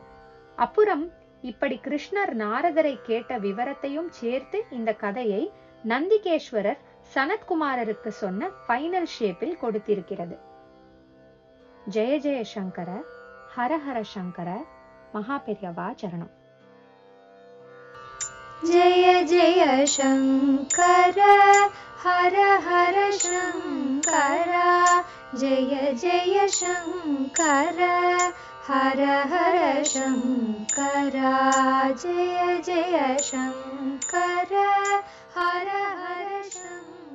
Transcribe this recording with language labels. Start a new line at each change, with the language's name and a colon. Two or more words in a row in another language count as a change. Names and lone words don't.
Tamil: அப்புறம் இப்படி கிருஷ்ணர் நாரதரை கேட்ட விவரத்தையும் சேர்த்து இந்த கதையை நந்திகேஸ்வரர் சனத்குமாரருக்கு சொன்ன
English: final shape
Tamil: கொடுத்திருக்கிறது.
Sanskrit: जय जय शङ्कर, हर हर शङ्कर, महापेरियवा शरणम्. जय जय शङ्कर हर हर शङ्कर, जय जय शङ्कर हर हर शङ्कर, जय जय शङ्कर हर हर शङ्कर.